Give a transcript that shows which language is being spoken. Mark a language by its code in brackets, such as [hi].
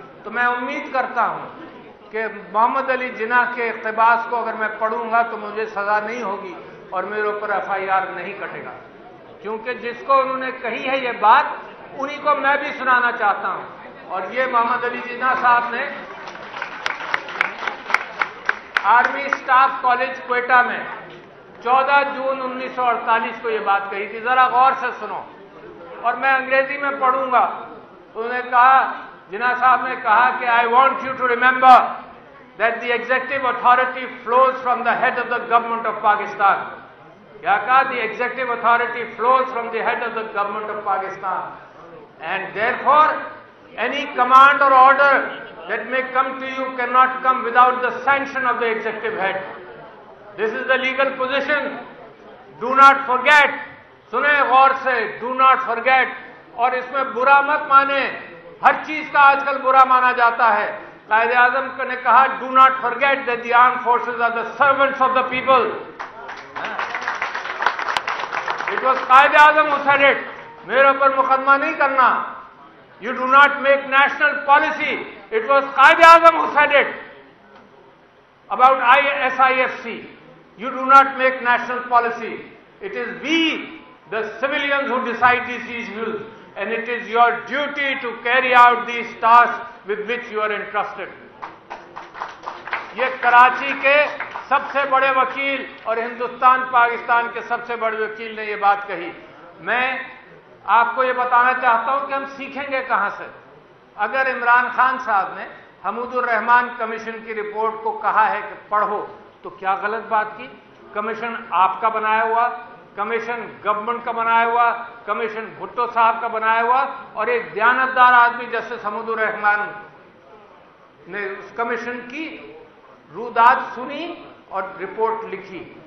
[ur] تو میں امید کرتا ہوں کہ محمد علی جناح کے اقتباس کو اگر میں پڑھوں گا تو مجھے سزا نہیں ہوگی اور میرے اوپر FIR نہیں کٹے گا, کیونکہ جس کو انہوں نے کہی ہے یہ بات انہی کو میں بھی سنانا چاہتا ہوں. اور یہ محمد علی جناح صاحب نے آرمی اسٹاف کالج کوئٹہ میں 14 جون 1948 کو یہ بات کہی تھی. ذرا غور سے سنو, اور میں انگریزی میں پڑھوں گا. انہوں نے کہا, جناح صاحب نے کہا کہ [en] I want you to remember that the executive authority flows from the head of the government of Pakistan. [ur] کیا کہا؟ [en] The executive authority flows from the head of the government of Pakistan, and therefore any command or order that may come to you cannot come without the sanction of the executive head. This is the legal position. Do not forget. [ur] سنیں غور سے, [en] do not forget. [ur] اور اس میں برا مت مانے, ہر چیز کا آج کل برا مانا جاتا ہے. قائد اعظم نے کہا [en] do not forget that the armed forces are the servants of the people. It was Quaid Azam who said it. [ur] میرے اوپر مقدمہ نہیں کرنا. [en] You do not make national policy. It was Quaid Azam who said it about SIFC. You do not make national policy. It is we, the civilians, who decide these issues, and it is your duty to carry out these tasks with which you are entrusted. [ur] یہ کراچی کے سب سے بڑے وکیل اور ہندوستان پاکستان کے سب سے بڑے وکیل نے یہ بات کہی. میں آپ کو یہ بتانا چاہتا ہوں کہ ہم سیکھیں گے کہاں سے. اگر عمران خان صاحب نے حمود الرحمان کمیشن کی رپورٹ کو کہا ہے کہ پڑھو, تو کیا غلط بات کی؟ کمیشن آپ کا بنایا ہوا, کمیشن گورنمنٹ کا بنایا ہوا, کمیشن بھٹو صاحب کا بنایا ہوا, اور ایک دیانتدار آدمی جسٹس حمود الرحمان نے اس کمیشن کی روداد سنی اور رپورٹ لکھی.